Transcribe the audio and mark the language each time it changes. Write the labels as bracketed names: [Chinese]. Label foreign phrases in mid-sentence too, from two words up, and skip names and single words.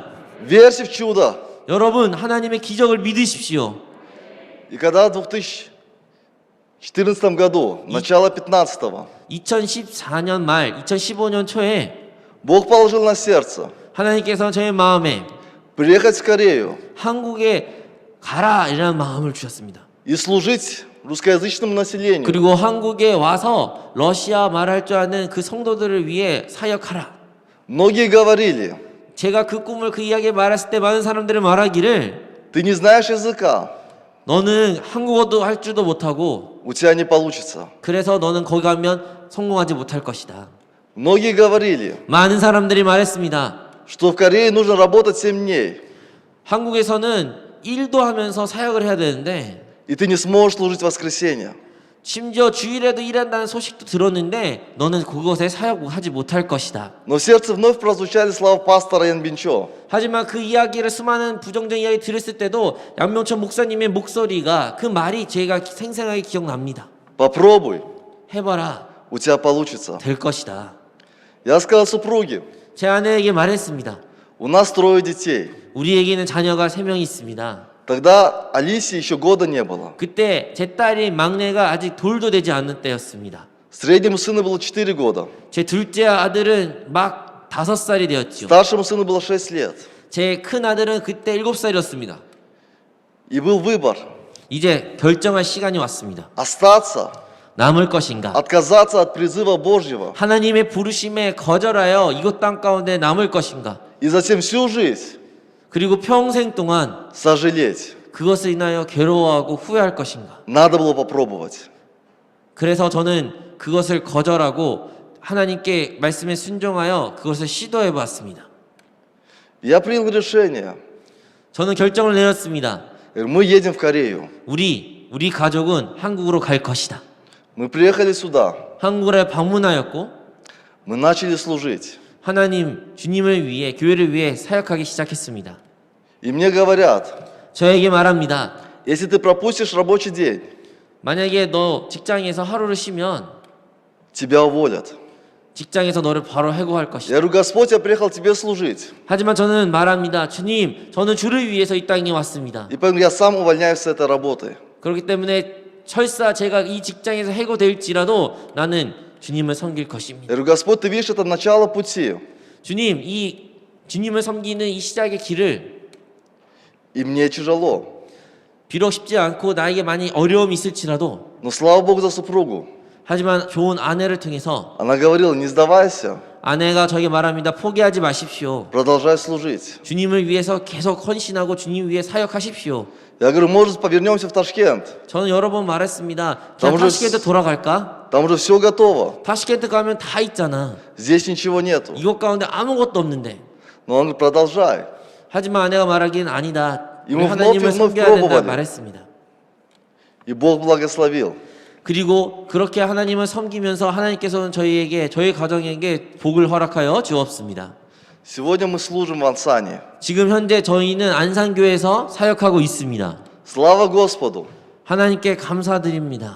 [Russian] Верьте в чудо. [Korean] 여러분, 하나님의 기적을 믿으십시오. [Russian] И когда в 2014 году, начало 15-го, [Korean] 2014년 말, 2015년 초에 [Russian] Бог положил на сердце [Korean] 하나님께서 저의 마음에 [Russian] приехать в Корею [Korean] 한국에 가라 이라는 마음을 주셨습니다. [Russian] и служить русскоязычному населению. [Korean] 그리고 한국에 와서 러시아 말할 줄 아는 그 성도들을 위해 사역하라. [Russian] Многие говорили: [Korean] 제가 그 꿈을 그 이야기를 말했을 때 많은 사람들이 말하기를 [Russian] ты не знаешь языка, [Korean] 너는 한국어도 할 줄도 못하고 [Russian] у тебя не получится. [Korean] 그래서 너는 거기 가면 성공하지 못할 것이다. [Russian] Многие говорили, [Korean] 많은 사람들이 말했습니다. [Russian] что в Корее нужно работать 7 дней, [Korean] 한국에서는 일도 하면서 사역을 해야 되는데 [Russian] и ты не сможешь служить в воскресенье. [Korean] 심지어 주일에도 일한다는 소식도 들었는데 너는 그곳에 사역하지 못할 것이다. [Russian] Но в сердце вновь прозвучали слова пастора Ян Бинчо. [Korean] 하지만 그 이야기를 수많은 부정적인 이야기 들었을 때도 양명천 목사님의 목소리가 그 말이 제가 생생하게 기억납니다. [Russian] Попробуй, [Korean] 해봐라. [Russian] у тебя получится. [Korean] 될 것이다. [Russian] Я сказал супруге: [Korean] 제 아내에게 말했습니다. [Russian] у нас 3 детей. [Korean] 우리에게는 자녀가 3명이 있습니다. [Russian] Тогда Алисе еще года не было. [Korean] 그때 제 딸이 막내가 아직 돌도 되지 않는 때였습니다. [Russian] Среднему сыну было 4 года. [Korean] 제 둘째 아들은 막 5살이 되었죠. [Russian] Старшему сыну было 6 лет. [Korean] 제 큰 아들은 그때 7살이었습니다. [Russian] И был выбор: [Korean] 이제 결정할 시간이 왔습니다. [Russian] остаться, [Korean] 남을 것인가? [Russian] отказаться от призыва Божьего [Korean] 하나님의 부르심에 거절하여 이곳 땅 가운데 남을 것인가? [Russian] и затем всю жизнь [Korean] 그리고 평생 동안 [Russian] сожалеть. [Korean] 그것을 인하여 괴로워하고 후회할 것인가? [Russian] Надо было попробовать. [Korean] 그래서 저는 그것을 거절하고 하나님께 말씀에 순종하여 그것을 시도해 봤습니다. [Russian] Я принял решение. [Korean] 저는 결정을 내렸습니다. [Russian] Мы едем в Корею. [Korean] 우리 가족은 한국으로 갈 것이다. [Russian] Мы приехали сюда. [Korean] 한국에 방문하였고 [Russian] Мы начали служить. [Korean] 하나님 주님을 위해 교회를 위해 사역하기 시작했습니다. [Russian] И мне говорят: [Korean] 저에게 말합니다. [Russian] если ты пропустишь рабочий день, [Korean] 만약에 너 직장에서 하루를 쉬면 [Russian] тебя уволят. [Korean] 직장에서 너를 바로 해고할 것이다. [Russian] Я говорю: Господь, я приехал тебе служить. [Korean] 하지만 저는 말합니다. 주님, 저는 주를 위해서 이 땅에 왔습니다. [Russian] И поэтому я сам увольняюсь с этой работы. [Korean] 그렇기 때문에 설사 제가 이 직장에서 해고될지라도 나는 주님을 섬길 것입니다. [Russian] Я говорю: Господь, ты видишь, это начало пути. [Korean] 주님, 이 주님을 섬기는 이 시작의 길을 [Russian] И мне тяжело. [Korean] 비록 쉽지 않고 나에게 많이 어려움이 있을지라도 [Russian] Но слава Богу за супругу. [Korean] 하지만 좋은 아내를 통해서 [Russian] Она говорила: не сдавайся. [Korean] 아내가 저에게 말합니다. 포기하지 마십시오. [Russian] продолжай служить. [Korean] 주님을 위해서 계속 헌신하고 주님 위해 사역하십시오. [Russian] Я говорю, может, повернемся в Ташкент? [Korean] 저는 여러 번 말했습니다. 그냥 아무래도- 타시켄트 돌아갈까? [Russian] Там уже все готово. [Korean] 타시켄트 가면 다 있잖아. [Russian] Здесь ничего нету. [Korean] 이곳 가운데 아무것도 없는데. [Russian] Но он говорит, продолжай. [Korean] 하지만 아내가 말하기는 아니다. 우리 이모 하나님을 뭐 섬겨야 된다 물어보거든. 말했습니다. [Russian] И Бог благословил. [Korean] 그리고 그렇게 하나님을 섬기면서 하나님께서는 저희에게 저희 가정에게 복을 허락하여 주었습니다. [Russian] Сегодня мы служим в Ансане. [Korean] 지금 현재 저희는 안산교회에서 사역하고 있습니다. [Russian] Слава Господу. [Korean] 하나님께 감사드립니다.